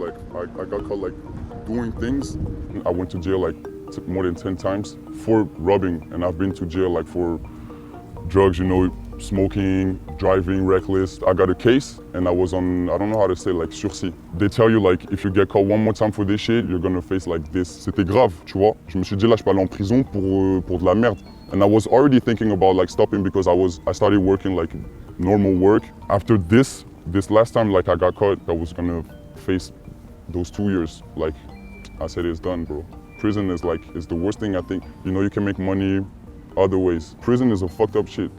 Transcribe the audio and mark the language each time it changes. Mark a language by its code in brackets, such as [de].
[en] Like, I got caught like doing things. I went to jail like more than 10 times for robbing, and I've been to jail like for drugs, you know, smoking, driving reckless. I got a case and I was on, I don't know how to say, like sursis. They tell you like if you get caught one more time for this shit, you're gonna face like this. [fr] C'était grave, tu vois. Je me suis dit là, je peux aller en prison pour de la merde. [en] And I was already thinking about like stopping because I started working like normal work. After this last time like I got caught, I was gonna face those 2 years. Like I said, it's done, bro. Prison is like, it's the worst thing I think. You know, you can make money other ways. Prison is a fucked up shit.